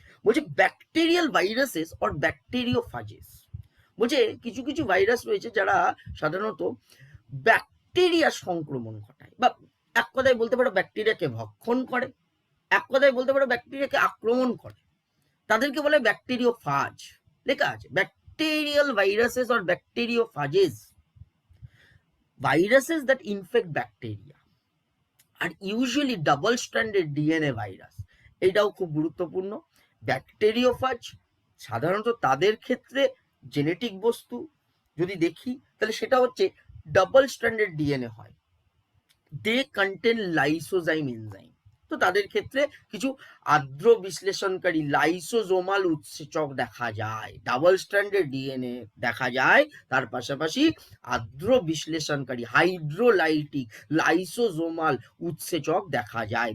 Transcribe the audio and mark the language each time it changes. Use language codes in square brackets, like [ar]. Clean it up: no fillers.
[bn] বলছে [en] Bacterial viruses or bacteriophages. [bn] বলছে কিছু কিছু ভাইরাস রয়েছে যারা সাধারণত ব্যাকটেরিয়া সংক্রমণ ঘটায়, বা এক কথায় বলতে পারো ব্যাকটেরিয়াকে ভক্ষণ করে, এক কথায় বলতে পারো ব্যাকটেরিয়াকে আক্রমণ করে। তাদেরকে বলে ব্যাকটেরিওফাজ। লেখা আছে [en] Bacterial viruses or bacteriophages, viruses that infect bacteria are usually double stranded DNA virus. [bn] এটাও খুব গুরুত্বপূর্ণ। ব্যাকটেরিওফাজ সাধারণত তাদের ক্ষেত্রে জেনেটিক বস্তু যদি দেখি তাহলে সেটা হচ্ছে ডাবল স্ট্যান্ডার্ড ডিএনএ হয়। [en] They contain lysozyme enzyme. [bn] তো তাদের ক্ষেত্রে কিছু আর্দ্র বিশ্লেষণকারী লাইসোজোমাল উৎসেচক দেখা যায়, ডাবল স্ট্র্যান্ডেড ডিএনএ দেখা যায়, তার পাশাপাশি আর্দ্র বিশ্লেষণকারী হাইড্রোলাইটিক লাইসোজোমাল উৎসেচক দেখা যায়।